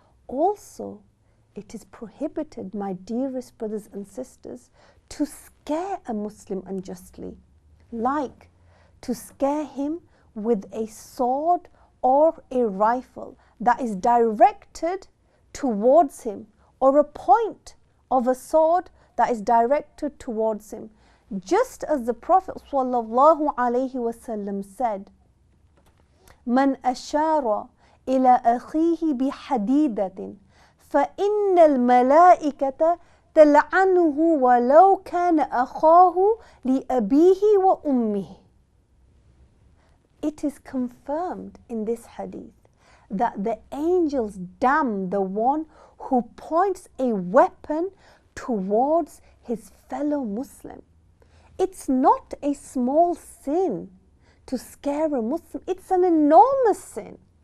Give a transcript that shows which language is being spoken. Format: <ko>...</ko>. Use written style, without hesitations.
<en>also it is prohibited, my dearest brothers and sisters, to scare a Muslim unjustly, like to scare him with a sword or a rifle that is directed towards him, or a point of a sword that is directed towards him. Just as the Prophet sallallahu alaihi wasallam said,</en> <ar>"Man ashara إلى أخيه بحديدة فإن الملائكة تلعنه ولو كان أخاه لأبيه وأمه.</ar> <en>It is confirmed in this hadith that the angels damn the one who points a weapon towards his fellow Muslim. It's not a small sin to scare a Muslim, it's an enormous sin.</en>